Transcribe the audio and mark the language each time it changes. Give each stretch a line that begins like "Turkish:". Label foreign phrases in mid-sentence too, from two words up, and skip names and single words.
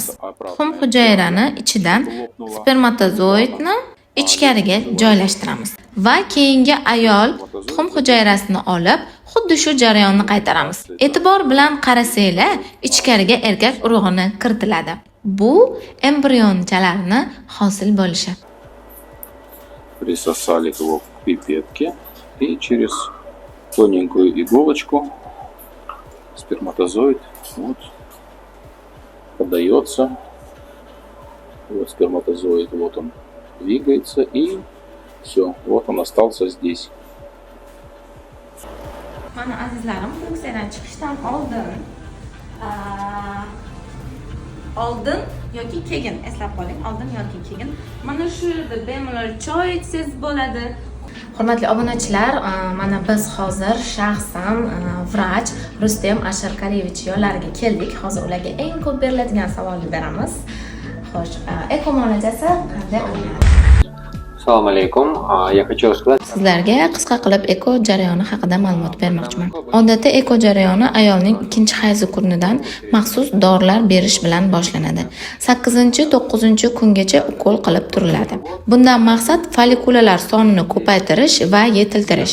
Uzbek: Tuxum hujayrani ichidan spermatozoidni ichkariga joylashtiramiz va keyingi ayol tuxum hujayrasini olib, xuddi shu jarayonni qaytaramiz. E'tibor bilan qarasanglar, ichkariga erkak urug'ini kiritiladi. Bu embrionchalarni hosil bo'lishi.
Russian: присосали его к пипетке и через тоненькую иголочку сперматозоид вот подается. Вот сперматозоид, вот он двигается и все, вот он остался здесь.
Uzbek: Mana azizlarim, funksiyadan chiqishdan oldin yoki keyin eslab qoling, oldin yoki keyin mana shu yerda bemalol choy ichsangiz bo'ladi. Hurmatli obunachilar, mana biz hozir shaxsan vrach Rustem Asharkarevich yo'llariga keldik. Hozir ularga eng ko'p beriladigan savolni beramiz. Xo'sh, eko muolajasi qanday qilinadi? Assalomu alaykum.
Russian: Я хочу рассказать.
Uzbek: Sizlarga qisqa qilib eko jarayoni haqida ma'lumot bermoqchiman. Odatda eko jarayoni ayolning ikkinchi hayzi kunidan maxsus dorilar berish bilan boshlanadi. 8-9 kungacha ukol qilib turiladi. Bundan maqsad follikulalar sonini ko'paytirish va yetiltirish.